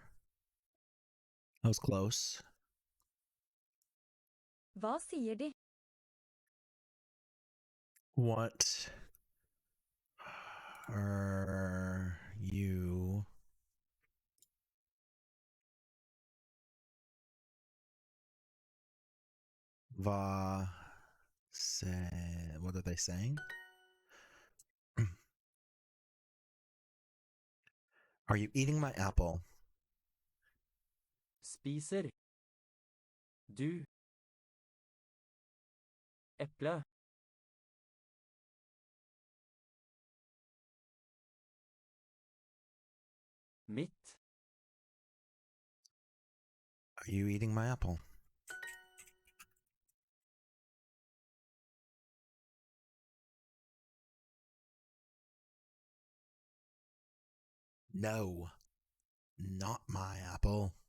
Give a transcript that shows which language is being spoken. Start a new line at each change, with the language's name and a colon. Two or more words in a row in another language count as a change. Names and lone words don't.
English: That was close.
Norwegian: Hva sier de?
English: What are you what are they saying? Are you eating my apple?
Norwegian: Spiser. Du. Eple. Mitt.
English: Are you eating my apple? No, not my apple.